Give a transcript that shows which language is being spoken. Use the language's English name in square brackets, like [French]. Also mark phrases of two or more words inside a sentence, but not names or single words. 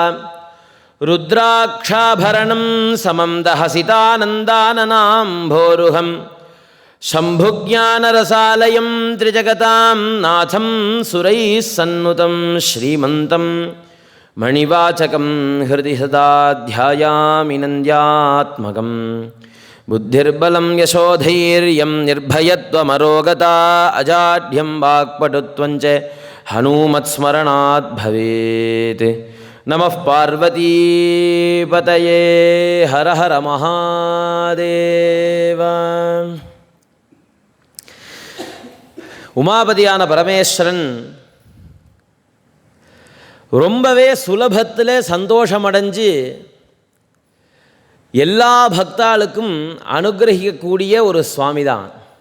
[Sanskrit] रुद्राक्षाभरणं समं दहसितानन्दाननाम्भोरुहं शम्भुज्ञानरसालयं त्रिजगतां नाथं सुरैः सन्नुतं श्रीमन्तं मणिवाचकं हृदि सदा ध्यायामि नन्द्यात्मकं बुद्धिर्बलं यशोधैर्यं निर्भयत्वमरोगता अजाढ्यं वाक्पटुत्वं च हनूमत्स्मरणात् भवेत् नमः पार्वतीपतये हर हर महादेव. [Tamil] உமாபதியான பரமேஸ்வரன் ரொம்பவே சுலபத்தில் சந்தோஷமடைஞ்சு எல்லா பக்தாளுக்கும் அனுகிரகிக்கக்கூடிய ஒரு சுவாமி தான்.